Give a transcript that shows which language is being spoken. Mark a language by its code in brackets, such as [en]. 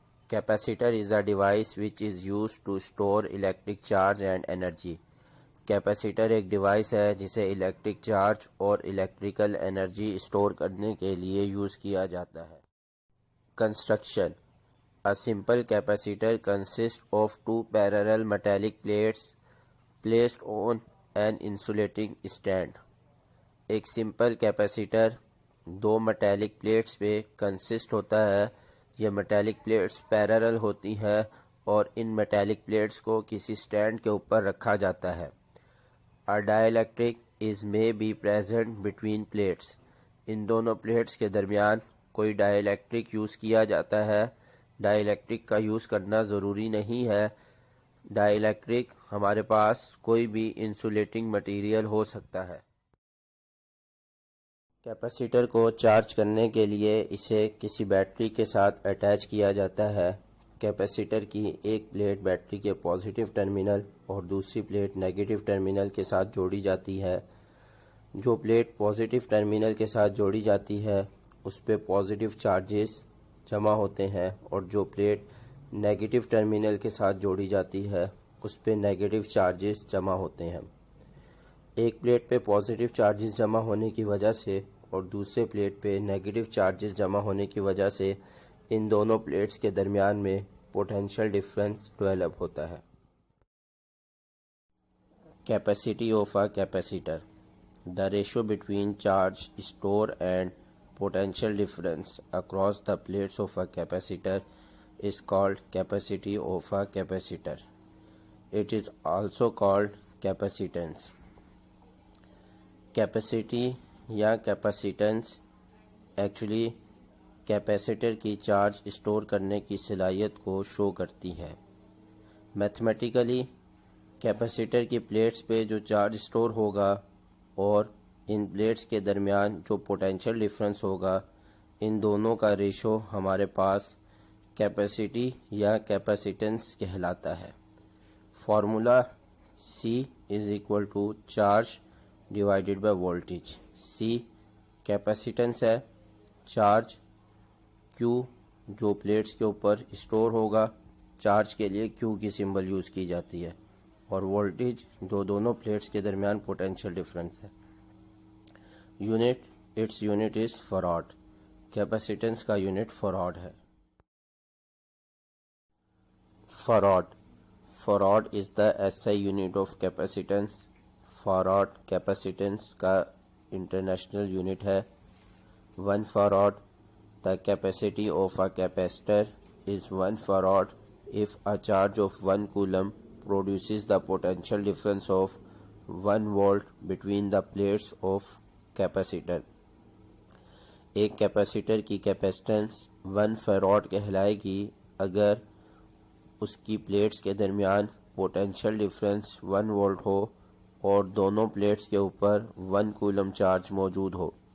[en] Capacitor is a device which is used to store electric charge and energy. [ur] Capacitor ایک device ہے جسے electric charge اور electrical energy store کرنے کے لیے یوز کیا جاتا ہے. [en] Construction. A simple capacitor consists of two parallel metallic plates placed on an insulating stand. [ur] ایک سمپل کیپیسیٹر دو میٹیلک پلیٹس پہ کنسسٹ ہوتا ہے. یہ میٹیلک پلیٹس پیرلل ہوتی ہیں اور ان میٹیلک پلیٹس کو کسی سٹینڈ کے اوپر رکھا جاتا ہے. [en] A dielectric is may be present between plates. [ur] ان دونوں پلیٹس کے درمیان کوئی ڈائی الیکٹرک یوز کیا جاتا ہے. ڈائی الیکٹرک کا یوز کرنا ضروری نہیں ہے. ڈائی الیکٹرک ہمارے پاس کوئی بھی انسولیٹنگ مٹیریل ہو سکتا ہے. کیپیسیٹر کو چارج کرنے کے لیے اسے کسی بیٹری کے ساتھ اٹیچ کیا جاتا ہے. کیپیسیٹر کی ایک پلیٹ بیٹری کے پازیٹیو ٹرمینل اور دوسری پلیٹ نیگیٹو ٹرمینل کے ساتھ جوڑی جاتی ہے. جو پلیٹ پازیٹیو ٹرمینل کے ساتھ جوڑی جاتی ہے اس پہ پازیٹیو چارجز جمع ہوتے ہیں اور جو پلیٹ نیگیٹو ٹرمینل کے ساتھ جوڑی جاتی ہے اس پہ نیگیٹو چارجز جمع ہوتے ہیں. ایک پلیٹ پہ پازیٹیو چارجز جمع ہونے کی وجہ سے اور دوسرے پلیٹ پہ نیگیٹو چارجز جمع ہونے کی وجہ سے ان دونوں پلیٹس کے درمیان میں پوٹینشیل ڈفرینس ڈیولپ ہوتا ہے. [en] Capacity of a capacitor. The ratio between charge store and potential difference across the plates of a capacitor is called capacity of a capacitor. It is also called capacitance. [ur] Capacity یا capacitance actually capacitor کی charge store کرنے کی صلاحیت کو شو کرتی ہے. Mathematically capacitor کی plates پہ جو چارج اسٹور ہوگا اور ان پلیٹس کے درمیان جو پوٹینشیل ڈفرینس ہوگا ان دونوں کا ریشو ہمارے پاس کیپیسٹی یا کیپیسیٹنس کہلاتا ہے. [en] Formula C is equal to charge divided by voltage. [ur] C کیپیسیٹنس ہے, چارج Q جو پلیٹس کے اوپر اسٹور ہوگا, چارج کے لیے Q کی سمبل یوز کی جاتی ہے, اور وولٹیج جو دونوں پلیٹس کے درمیان پوٹینشیل ڈفرینس ہے. [en] Its unit is farad. [ur] کیپیسیٹنس کا یونٹ فراڈ ہے. [en] Farad is the SI unit of capacitance. [ur] Fraud کیپیسیٹنس کا انٹرنیشنل یونٹ ہے. [en] 1 farad. The capacity of a capacitor is 1 farad if a charge of 1 coulomb produces the potential difference of 1 volt between the plates of capacitor. [ur] ایک capacitor کی capacitance 1 فیراڈ کہلائے گی اگر اس کی plates کے درمیان پوٹینشیل ڈفرینس 1 وولٹ ہو اور دونوں پلیٹس کے اوپر 1 کولم چارج موجود ہو.